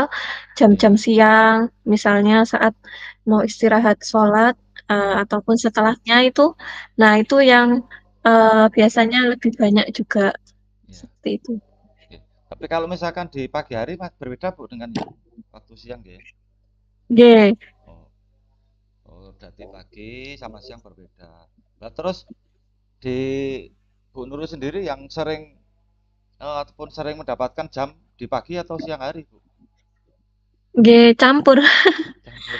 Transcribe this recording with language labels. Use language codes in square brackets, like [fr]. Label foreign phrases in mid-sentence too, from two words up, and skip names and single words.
[id] Nggih. jam-jam siang, misalnya saat mau istirahat sholat Nggih. ataupun setelahnya itu, nah itu yang biasanya lebih banyak juga Ya. seperti itu. Nggih. Tapi kalau misalkan di pagi hari Mas berbeda Bu dengan yang waktu siang nggih? Nggih. Oh. Oh, berarti pagi sama siang berbeda. Nah, terus di Bu Nurul sendiri yang sering ataupun sering mendapatkan jam di pagi atau siang hari, Bu? Nggih, campur. Campur.